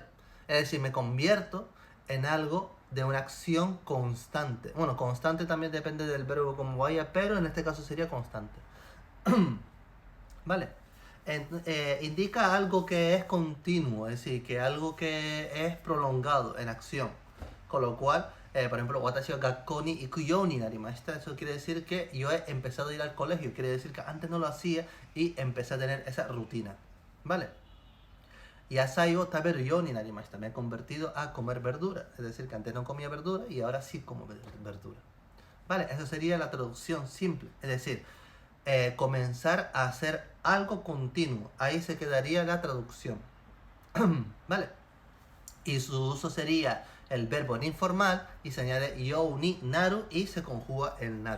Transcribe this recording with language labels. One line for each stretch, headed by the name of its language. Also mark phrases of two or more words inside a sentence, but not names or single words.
Spanish: Es decir, me convierto en algo de una acción constante. Bueno, constante también depende del verbo como vaya, pero en este caso sería constante. ¿Vale? Indica algo que es continuo, es decir, que algo que es prolongado en acción. Con lo cual, por ejemplo,
Japanese: 私は学校に行くようになりました.
Spanish: Eso quiere decir que yo he empezado a ir al colegio. Quiere decir que antes no lo hacía y empecé a tener esa rutina. ¿Vale?
Japanese: 野菜を食べるようになりました.
Spanish: Me he convertido a comer verdura. Es decir, que antes no comía verdura y ahora sí como verdura. ¿Vale? Esa sería la traducción simple. Es decir, comenzar a hacer algo continuo. Ahí se quedaría la traducción. ¿Vale? Y su uso sería el verbo en informal y se añade
Japanese: ように なる
Spanish: y se conjuga el naru.